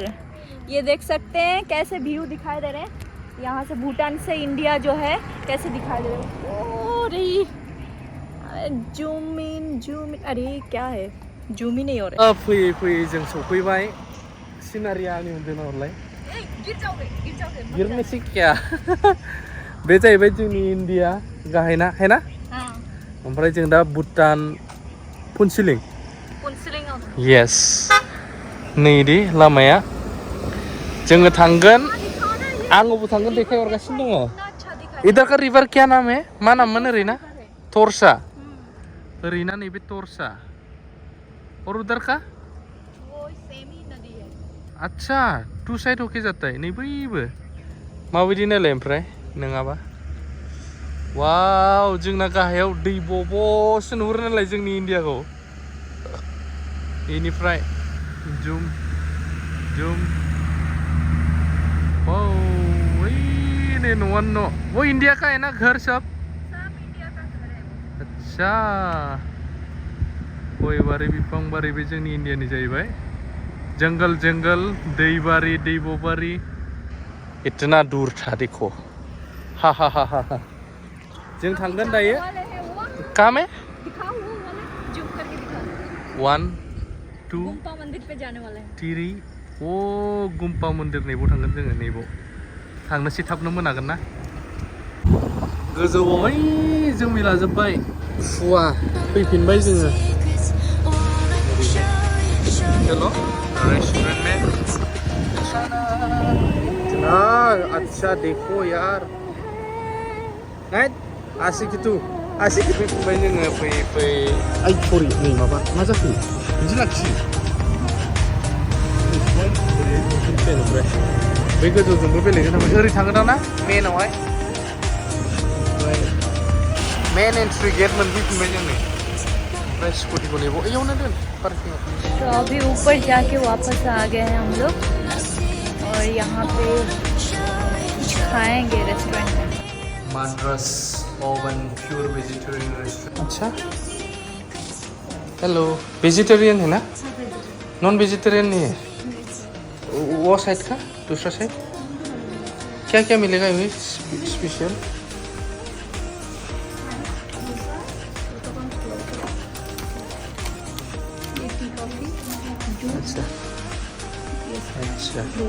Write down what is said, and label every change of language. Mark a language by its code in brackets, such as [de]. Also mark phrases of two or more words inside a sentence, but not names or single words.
[hi] ये देख सकते हैं कैसे व्यू दिखाई दे रहे हैं यहाँ से। भूटान से इंडिया जो है कैसे दिखाई दे रहे हैं। ओ रही [en] zoom in, [hi] अरे क्या है, जूम ही नहीं हो रहा। [brx] फैयै जों सफैबाय। सिनारिया आंनि उन्दुना हरलाय। गिरनोसै क्या। बे जाहैबाय जोंनि इन्डिया गाहायना [hi] है ना। [brx] ओमफ्राय जों दा भुटान पुनसलिं। यस, नैदि लामाया। जोङो थांगोन, आंबो थांगोन, देखायहरगासिनो दङ। [hi] इधर का रिवर क्या नाम है? [brx] मा नाममोन ओरैना? तोरसा। ओरैना नैबे तोरसा। [hi] और उधर का? वो सेम ही नदी है। अच्छा, [en] two side [hi] होके जाता है। [brx] नै बैबो माबायदि नायलाय ओमफ्राय नङाबा। वाव, जोंना गाहायाव दै बब'सो नुहुरो नालाय जोंनि इन्डियाखौ। बेनिफ्राय जुम जुम। वही न'आनो न'। [hi] वो इंडिया का है ना घर सब इंडिया का घर है। अच्छा, [brx] गय बारि बिफां बारि बे जोंनि इन्डियानि जाहैबाय। जंगल जंगल, दै बारि दैब' बारि। [hi] इतना दूर था देखो। हा हा हा हा हा। [brx] जों थांगोन दायो। [hi] कहाँ में? [brx] 1 2 [hi] गुम्पा मंदिर पे जाने वाला है। [brx] 3। ओ गुम्पा मंदिर नैबाव थांगोन जोङो। नैबाव थांनोसै, थाबनो मोनागोन ना। गोजौआव ओइ जोमै लाजोब्बाय, खुवा। फैफिनबाय जोङो। [hi] चलो रेस्टुरेंट में। अच्छा देखो यार, [brx] आशिक itu आसि फैबाय जोङो फैयै आइ सरि नै माबा मा जाखो बिदि लाखि ओमफ्राय बे गोजौजोंबो बेलेगजों थांबाय ओरै थांगोन ना मेनावहाय ओमफ्राय [en] main entry gate [brx] मोनफैफिनबाय जों नै ओमफ्राय स्कुटिखौ नेबाव एयावनो दोन पार्किंआव [hi] तो अभी ऊपर जाके वापस आ गए हैं हम लोग और यहाँ पे कुछ खाएंगे रेस्टोरेंट में। माद्रास ओवन प्योर वेजिटेरियन रेस्टोरेंट। अच्छा हेलो वेजिटेरियन है ना नॉन वेजिटेरियन नहीं है वो साइड का दूसरा साइड क्या क्या मिलेगा ये स्पेशल अच्छा अच्छा